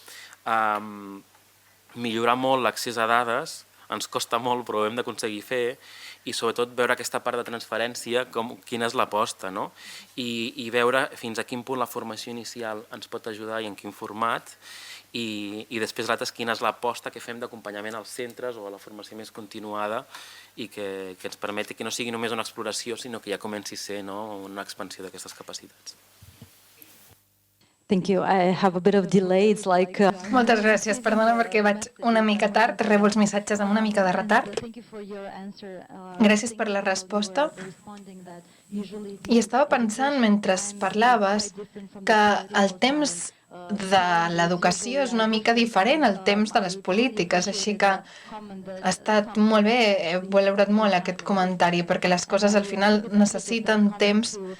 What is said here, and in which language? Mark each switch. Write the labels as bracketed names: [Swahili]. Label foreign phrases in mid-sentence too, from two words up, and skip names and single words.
[Catalan] millorar molt l'accés a dades, ens costa molt però ho hem d'aconseguir fer, i sobretot veure aquesta part de transferència, quina és l'aposta, i veure fins a quin punt la formació inicial ens pot ajudar i en quin format, i després l'altre és quina és l'aposta que fem d'acompanyament als centres o a la formació més continuada i que ens permeti que no sigui només una exploració, sinó que ja comenci a ser una expansió d'aquestes capacitats. [English] Thank you. I have a bit of delay. It's like... [Catalan] Moltes gràcies. Perdona perquè vaig una mica tard, rebo els missatges amb una mica de retard. Gràcies per la resposta. I estava pensant, mentre parlaves, que el temps de l'educació és una mica diferent al temps de les polítiques, així que ha estat molt bé, he valorat molt aquest comentari, perquè les coses al final necessiten temps.